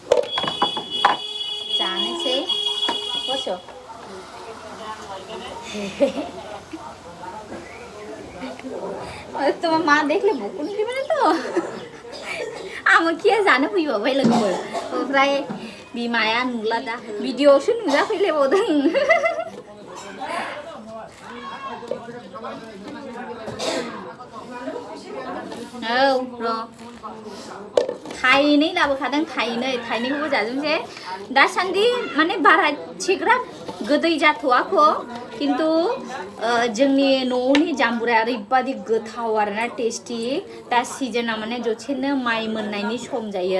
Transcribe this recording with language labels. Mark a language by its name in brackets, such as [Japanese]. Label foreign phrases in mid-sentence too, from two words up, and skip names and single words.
[Bodo] जानोसै बसो [Bangla] তোমার মা দেখলে বকুনি দিবে না তো আমাকে [Bodo] जानो फैबावबाय लोगोफोर ओमफ्राय बिमाया नुला दा भिडिअआवसो नुजाफैलायबावदों औ र' थाइनै लाबोखादों थाइनैखौबो जाजोबसै दासान्दि माने बारा एसेग्राब गोदै जाथ'वाखै खिन्थु जोंनि न'नि जाम्बुरा ओरैबादि गोथाव आरोना टेस्टि दा सिजोना माने जसेनो माइ मोननायनि सम जायो